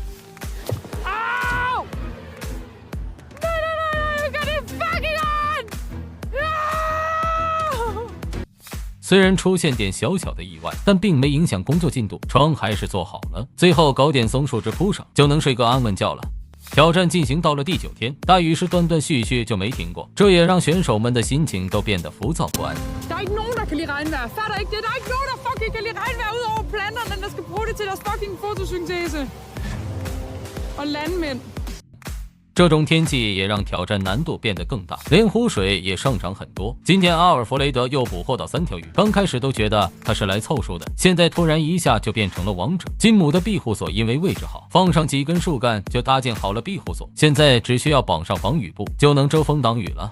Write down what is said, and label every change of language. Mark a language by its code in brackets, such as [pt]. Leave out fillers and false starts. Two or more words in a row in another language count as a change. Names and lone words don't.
[zh] 虽然出现点小小的意外，但并没影响工作进度，床还是做好了。最后搞点松树枝铺上，就能睡个安稳觉了。挑战进行到了第9天，大雨是断断续续就没停过，这也让选手们的心情都变得浮躁不安。 [da] Der er ikke nogen, der kan lide regnvejr. Fatter ikke det? Der er ikke nogen, der fucking kan lide regnvejr ud over planterne, der skal bruge det til deres fucking fotosyntese. Og landmænd. [zh] 这种天气也让挑战难度变得更大，连湖水也上涨很多。今天阿尔弗雷德又捕获到3条鱼，刚开始都觉得他是来凑数的，现在突然一下就变成了王者。金姆的庇护所因为位置好，放上几根树干就搭建好了庇护所，现在只需要绑上防雨布就能遮风挡雨了。